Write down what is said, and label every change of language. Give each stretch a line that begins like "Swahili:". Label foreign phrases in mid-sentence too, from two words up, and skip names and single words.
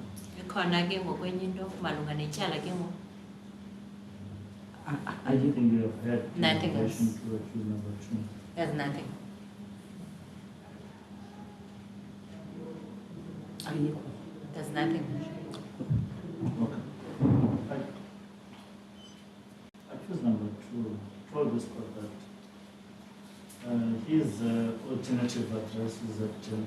Xhosa: Ikhona ke ngokwenye into malunga netyala ke ngoku.
English: Anything you have heard in Nothing relation else. to accused number 2? There's nothing.
Xhosa: Ayikho.
English: There's nothing. Okay. Accused number 2 told this court that his alternative address is at